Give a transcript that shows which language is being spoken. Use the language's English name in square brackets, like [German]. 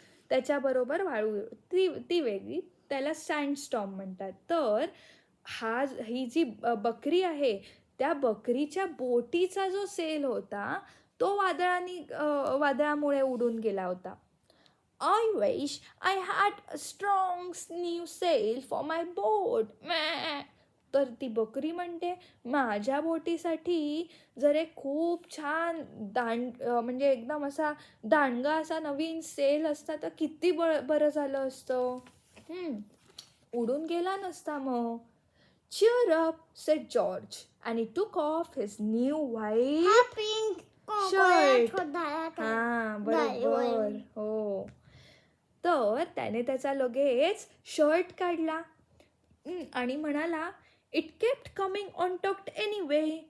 [Marathi] त्याच्याबरोबर वाळू ती वेगळी, त्याला सँडस्टॉर्म म्हणतात. तर ही जी बकरी आहे त्या बकरीच्या बोटीचा जो सेल होता तो वादळामुळे उडून गेला होता. [English] I wish I had a strong new sail for my boat. [Marathi] तर ती बकरी म्हणते, माझ्या बोटीसाठी जर एक खूप छान म्हणजे एकदम असा दांडगा असा नवीन सेल असता तर किती बरं झालं असतं. उडून गेला नसता मग. [English] Cheer up, said George, and he took off his new white shirt. [Marathi] बरोबर. हो. तर त्याने त्याचा लगेच शर्ट काढला आणि म्हणाला, [English] It kept coming on talked anyway.